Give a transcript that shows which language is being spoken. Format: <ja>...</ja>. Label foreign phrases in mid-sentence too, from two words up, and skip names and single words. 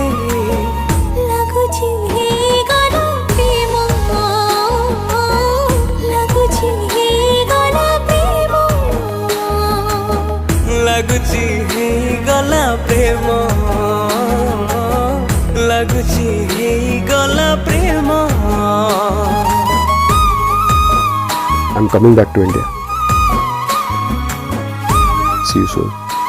<or>ଲାଗୁଛି ହେ ଗଲା ପ୍ରେମ ଲାଗୁଛି ହେ ଗଲା ପ୍ରେମ ଲାଗୁଛି ହେ ଗଲା ପ୍ରେମ ଲାଗୁଛି ହେ ଗଲା ପ୍ରେମ</or> <en>I'm coming back to India. See you soon.</en>